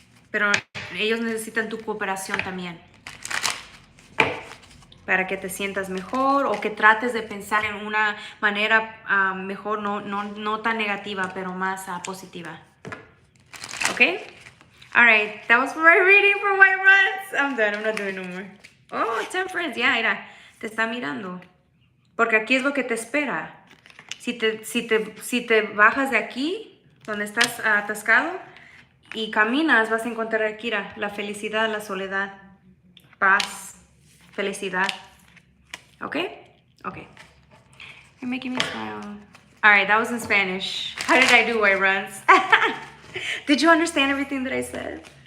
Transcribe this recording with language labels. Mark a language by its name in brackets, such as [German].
[Spanish] Pero ellos necesitan tu cooperación también, para que te sientas mejor o que trates de pensar en una manera mejor, no tan negativa, pero más positiva. [English] Okay? All right, that was my reading for White Runs. I'm done, I'm not doing no more. [Spanish] Oh, Temperance, ya, mira, te está mirando. Porque aquí es lo que te espera. Si te bajas de aquí, donde estás atascado, y caminas, vas a encontrar aquí la felicidad, la soledad, paz, felicidad. [English] Okay? Okay. You're making me smile. All right, that was in Spanish. How did I do, White Runs? Did you understand everything that I said?